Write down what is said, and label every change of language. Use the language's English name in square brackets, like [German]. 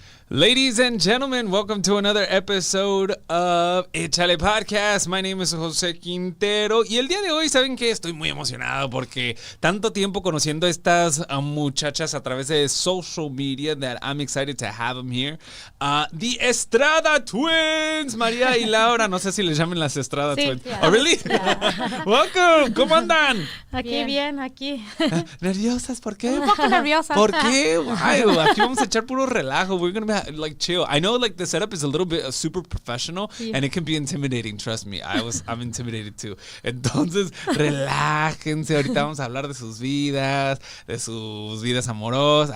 [English] Ladies and gentlemen, welcome to another episode of Échale Podcast. My name is [Spanish] José Quintero. Y el día de hoy, ¿saben qué? Estoy muy emocionado porque tanto tiempo conociendo a estas muchachas a través de social media [English] that I'm excited to have them here. The Estrada Twins, María y Laura. [Spanish] No sé si les llamen las Estrada Twins. [English] Yeah. Oh, really? Yeah. Welcome. [Spanish] ¿Cómo andan? Aquí bien, aquí. ¿Nerviosas? ¿Por qué? Un poco nerviosas. ¿Por qué? Ay, aquí vamos a echar puro relajo. [English] We're gonna be like chill. I know like the setup is a little bit super professional and it can be intimidating. Trust me, I'm intimidated too. [Spanish] Entonces, relájense. Ahorita vamos a hablar de sus vidas amorosas.